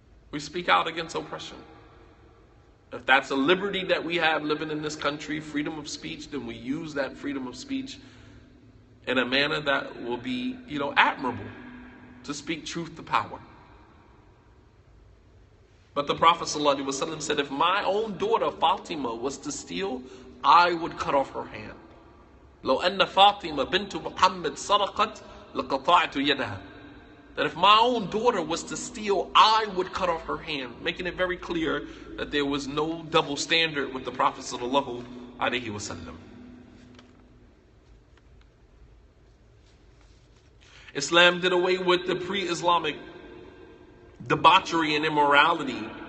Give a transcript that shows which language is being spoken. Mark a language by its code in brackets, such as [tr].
[en] We speak out against oppression. If that's a liberty that we have living in this country, freedom of speech, then we use that freedom of speech in a manner that will be, admirable, to speak truth to power. But the Prophet ﷺ said, if my own daughter Fatima was to steal, I would cut off her hand. [ar] لو أن فاطمة بنت محمد سرقت لقطعت يدها. [en] That if my own daughter was to steal, I would cut off her hand, making it very clear that there was no double standard with the Prophet sallallahu alaihi wasallam. Islam did away with the pre-Islamic debauchery and immorality.